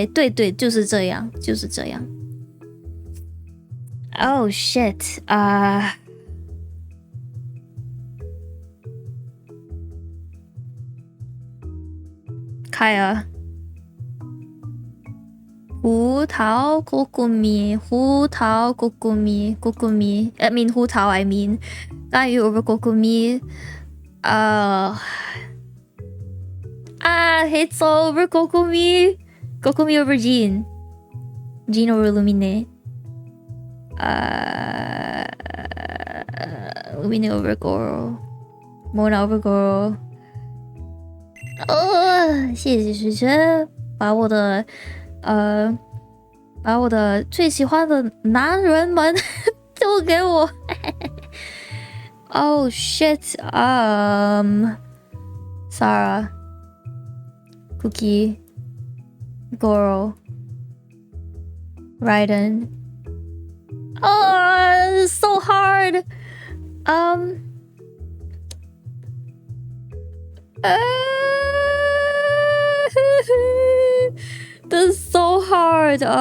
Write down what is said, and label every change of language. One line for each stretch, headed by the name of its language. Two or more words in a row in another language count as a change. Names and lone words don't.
Chinese: 对，就是这样，就是这样。
English: Oh shit. Kaya.
Chinese: 胡桃 Kokumi. 胡桃
English: Kokumi. Kokumi. I mean 胡桃 I mean. Gayu over Kokumi. Hitsu over Kokumi. Kokumi over Jean. Jean over Lumine. Lumine over Goro. Mona over Goro.
Chinese: 谢谢学学把我的最喜欢的男人们都给我。
English: Oh shit. Sarah. Cookie. Goro. Raiden. Oh, this is so hard. This is so hard.